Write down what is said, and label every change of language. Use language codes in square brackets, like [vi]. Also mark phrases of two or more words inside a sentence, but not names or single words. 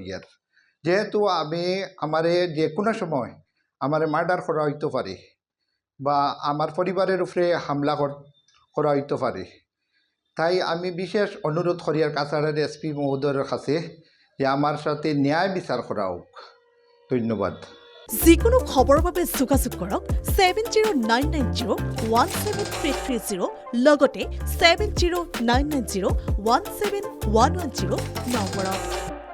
[bn] আর যেহেতু আমি আমারে যে কোনো সময় আমারে মার্ডার করা হইতে পারে বা আমার পরিবারের উপরে হামলা করা হইতে পারে, তাই আমি বিশেষ অনুরোধ করি আর কাছাড়ের এসপি মহোদয়ের কাছে যে আমার সাথে ন্যায় বিচার করা হোক। ধন্যবাদ। [as] যিকোনো খবৰৰ বাবে যোগাযোগ কৰক 7099017330 লগতে 7099017110 নম্বৰত।